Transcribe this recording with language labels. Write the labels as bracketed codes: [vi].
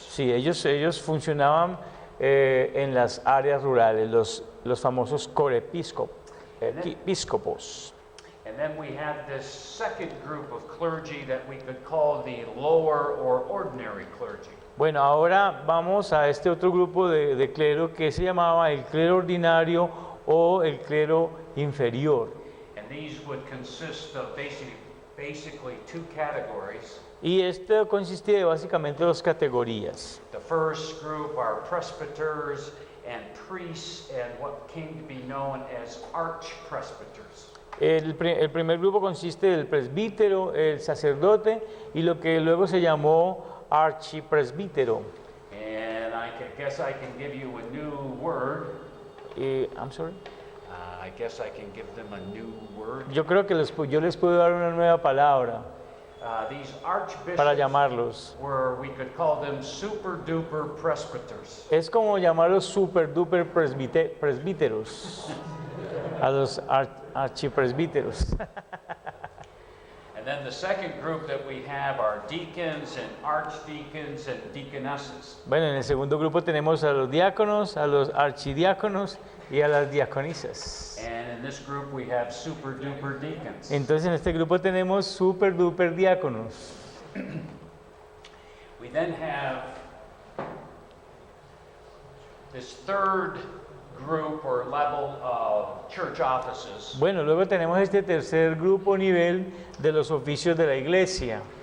[es] Sí, ellos funcionaban en las áreas rurales, los famosos episcopos. [en] And then we had this second group of clergy that we could call the lower or ordinary clergy. [es] Bueno, ahora vamos a este otro grupo de clero que se llamaba el clero ordinario o el clero inferior. [en] And these would consist of basically 2 categories. [es] Y esto consistía de básicamente 2 categorías. [en] The first group are presbyters and priests and what came to be known as archpresbyters. [es] El primer grupo consiste del presbítero, el sacerdote y lo que luego se llamó archipresbítero. [en] And guess I can give you a new word. I'm sorry. I guess I can give them a new word. [es] Yo creo que yo les puedo dar una nueva palabra [en] These [es] para [en] archbishops [es] llamarlos. [en] we could call them super duper presbyters. [es] Es como llamarlos [en] super duper [es] presbíteros, a los archipresbíteros. [en] And then the second group that we have are deacons and archdeacons and deaconesses. [es] Bueno, en el segundo grupo tenemos a los diáconos, a los archidiáconos y a las diaconisas. [en] And in this group we have super duper deacons. [es] Entonces en este grupo tenemos [en] super duper [es] diáconos. [en] We then have this third group or level of church offices. [es] Bueno, luego tenemos este tercer grupo nivel de los oficios de la iglesia.